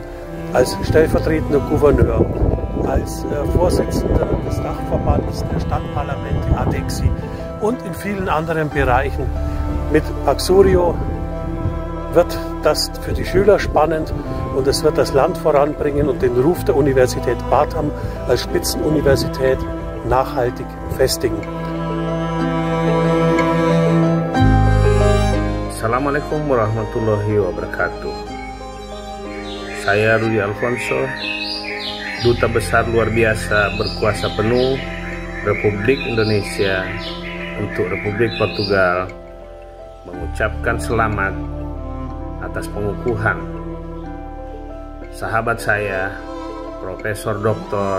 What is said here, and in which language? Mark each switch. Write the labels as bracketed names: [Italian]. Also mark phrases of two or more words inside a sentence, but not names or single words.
[German] Als stellvertretender Gouverneur, als Vorsitzender des Dachverbandes der Stadtparlamente ADEXI und in vielen anderen Bereichen. Mit Paxurio wird das für die Schüler spannend und es wird das Land voranbringen und den Ruf der Universität Batam als Spitzenuniversität nachhaltig festigen. [Arabic] السلام عليكم ورحمة الله وبركاته. [Indonesian] Saya Rudi Alfonso, Duta Besar Luar Biasa Berkuasa Penuh Republik Indonesia untuk Republik Portugal, mengucapkan selamat atas pengukuhan sahabat saya, Profesor Dr.